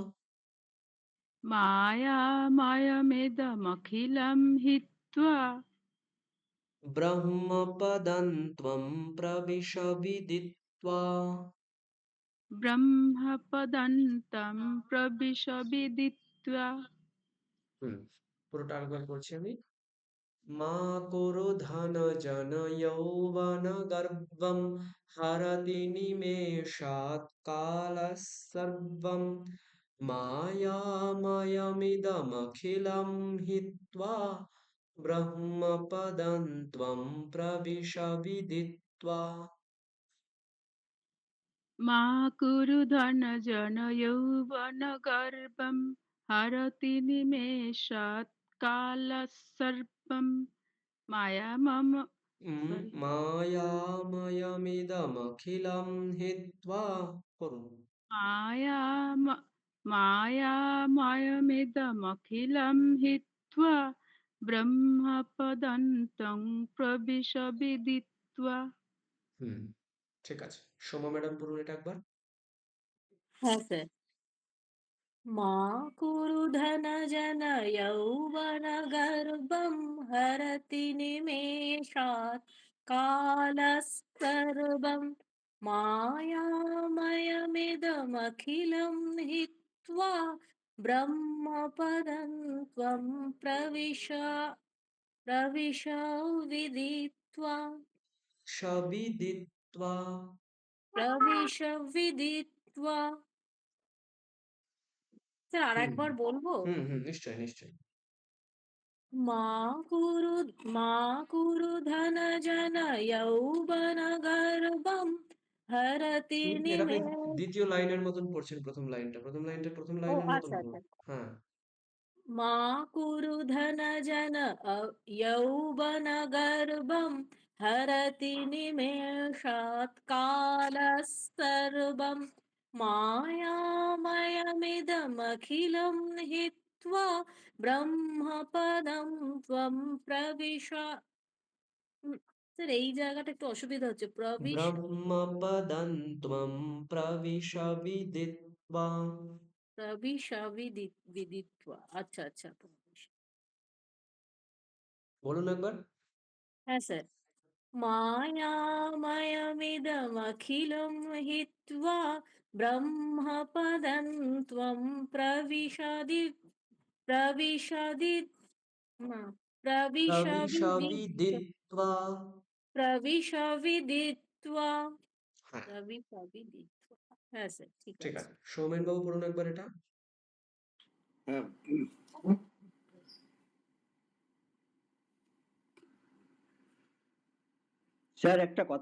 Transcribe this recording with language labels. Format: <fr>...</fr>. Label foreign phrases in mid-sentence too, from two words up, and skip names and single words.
<sa>मायामयमिदमखिलं हित्वा ब्रह्मपदं त्वं प्रविश विदित्वा। ब्रह्मपदन्तं प्रविश विदित्वा।</sa> <bn>পুরোটা আরেকবার করছি আমি।</bn> <sa>মা কুরু ধন জন যৌবন গর্ভম হরতি নিমেষাৎ কালঃসর্বম মায়াময়মিদমখিলম হিত্বা ব্রহ্মপদং ত্বং প্রবিশ বিদিত্বা। मा कुरु धनजन यौवनगर्भं हरति निमेषात् कालः सर्पं मायामम sorry মায়াময়মিদমখিলম হিত্বা করুন। मायाम मायामयमिदमखिलं हित्वा ब्रह्मपदन्तं प्रविश विदित्वा।</sa> <bn>ঠিক আছে, সোমা ম্যাডাম পড়ুন এটা একবার। হ্যাঁ স্যার।</bn> <sa>मा कुरु धनजन यौवनगर्भं हरति निमेषात् कालः मायामयमिदमखिलं हित्वा ब्रह्मपदं त्वं प्रविश विदित्वा সবিদিত্বা। प्रविश विदित्वा।</sa> <bn>স্যার হুম আরেকবার বলবো? নিশ্চয়ই নিশ্চয়ই।</bn> <sa>मा कुरु मा कुरु धनजन यौवनगर्भं हरति</sa> <bn>এটা আপনি</bn> <sa>निमे</sa> <bn>দ্বিতীয় লাইনের মতন পড়ছেন, প্রথম লাইনটা প্রথম ও লাইনের মতন আচ্ছা পড়ুন। আচ্ছা। হ্যাঁ,</bn> <sa>मा कुरु धनजन यौवनगर्भं हरति निमेषात् कालः मायामयमिदमखिलं हित्वा ब्रह्मपदं त्वं प्रविश।</sa> <bn>স্যার এই জায়গাটা একটু অসুবিধা হচ্ছে।</bn> <sa>ব্রহ্মপদং ত্বং প্রবিশ বিদিত্বা।</sa> <bn>বিদিত্বা। আচ্ছা আচ্ছা। বলুন একবার। হ্যাঁ স্যার।</bn> <sa>मायामयमिदमखिलं हित्वा ब्रह्मपदं त्वं प्रविशदि न, প্রবিশ प्रविशविदित्वा বিদিত্বা। प्रविशविदित्वा</sa> <bn>হ্যাঁ, प्रविशविदित्वा। হ্যাঁ স্যার ঠিক ঠিক আছে। আছে, সৌমেন বাবু পড়ুন একবার এটা। হ্যাঁ, স্যার একটা কথা</bn>